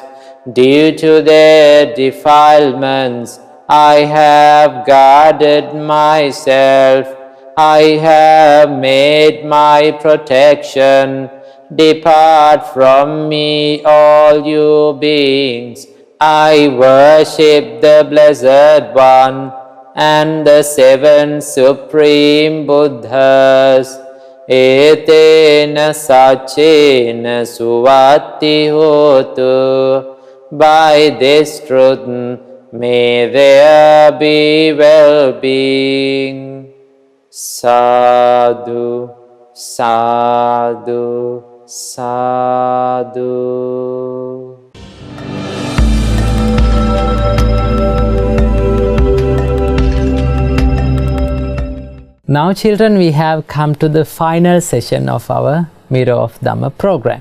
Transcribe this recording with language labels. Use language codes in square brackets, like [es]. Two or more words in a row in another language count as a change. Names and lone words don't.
[en] Due to their defilements, I have guarded myself, I have made my protection. Depart from me, all you beings. I worship the Blessed One and the 7 Supreme Buddhas. [pi] Etena sachena suvati hotu. [en] By this truth, may there be well-being. [pi] Sadhu, sadhu, sadhu. [en] Now children, we have come to the final session of our Mirror of Dhamma program.